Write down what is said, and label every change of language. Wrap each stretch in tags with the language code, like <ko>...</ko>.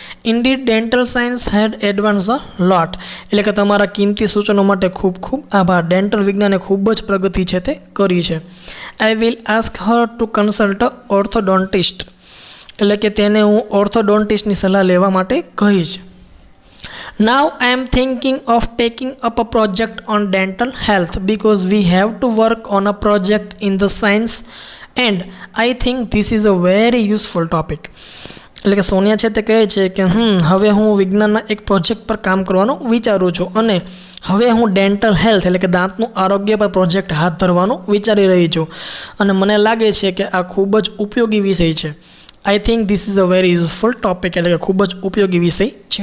<en>Indeed dental science had advance a lot.</en> <gu>એટલે કે તમારા કિંમતી સૂચનો માટે ખૂબ ખૂબ આભાર. ડેન્ટલ વિજ્ઞાને ખૂબ જ પ્રગતિ છે તે કરી છે.</gu> <en>I will ask her to consult a orthodontist.</en> <gu>એટલે કે તેને હું ઓર્થોડોન્ટિસ્ટની સલાહ લેવા માટે કહીશ.</gu> <en>Now I am thinking of taking up a project on dental health because we have to work on a project in the science and I think this is a very useful topic.</en> <gu>એટલે કે સોનિયા છે તે કહે છે કે હવે હું વિજ્ઞાનના એક પ્રોજેક્ટ પર કામ કરવાનું વિચારું છું અને હવે હું ડેન્ટલ હેલ્થ એટલે કે દાંતનું આરોગ્ય પર પ્રોજેક્ટ હાથ ધરવાનું વિચારી રહી છું અને મને લાગે છે કે આ ખૂબ જ ઉપયોગી વિષય છે.</gu> <en>I think this is a very useful topic.</en> <gu>એટલે કે ખૂબ જ ઉપયોગી વિષય છે.</gu>